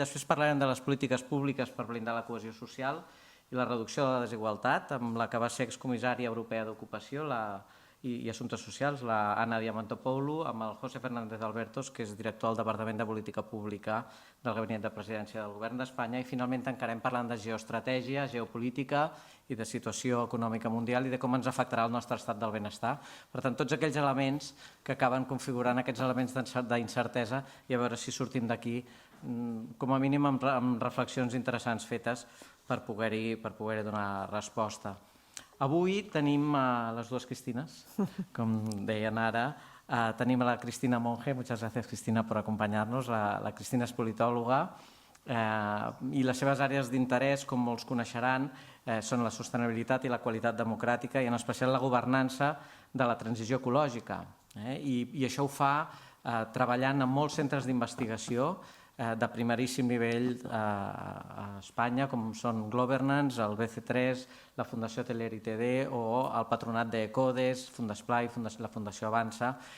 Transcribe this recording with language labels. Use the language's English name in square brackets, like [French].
[Catalan] Després parlarem de les polítiques públiques per blindar la cohesió social i la reducció de la desigualtat, amb la que va ser excomissària europea d'Ocupació i Assumptes Socials, la Anna Diamantopoulou, amb el José Fernández Albertos, que és director del Departament de Política Pública del Gabinet de Presidència del Govern d'Espanya, i finalment tancarem parlant de geoestratègia, geopolítica i de situació econòmica mundial i de com ens afectarà el nostre estat del benestar. Per tant, tots aquells elements que acaben configurant aquests elements d'incertesa i a veure si sortim d'aquí, com a mínim amb reflexions interessants fetes per poder-hi donar resposta. Avui tenim les dues Cristines, com deien ara. Tenim a la Cristina Monge, [Spanish] muchas gracias Cristina por acompañarnos. [Catalan] La Cristina és politòloga i les seves àrees d'interès, com molts coneixeran, són la sostenibilitat i la qualitat democràtica i en especial la governança de la transició ecològica. I això ho fa treballant en molts centres d'investigació de primeríssim nivell a Espanya, com són Globernance, el BC3, la Fundació Teler ITD o el patronat d'Ecodes, Fundesplai, la Fundació Avança.